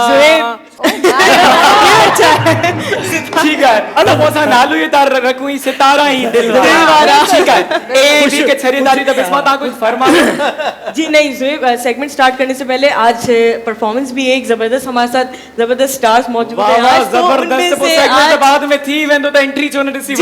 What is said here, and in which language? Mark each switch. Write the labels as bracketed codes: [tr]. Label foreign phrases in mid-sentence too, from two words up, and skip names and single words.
[ur] ٹھیک ہے [sd] असां पोइ असां नालो ई तार रखूं ई सितारा ई दिल वारा [ur] ٹھیک ہے [sd] ए बी के खरीदारी त बिस्मा तव्हां कुछ फरमाओ [ur] جی نہیں زوہیب [en] segment start [ur] کرنے سے پہلے آج پرفارمنس بھی ایک زبردست ہمارے ساتھ زبردست اسٹارز موجود ہیں آج تو ان میں سے آج [sd] बाद में थी वेंदो त एंट्री छो न ॾिसी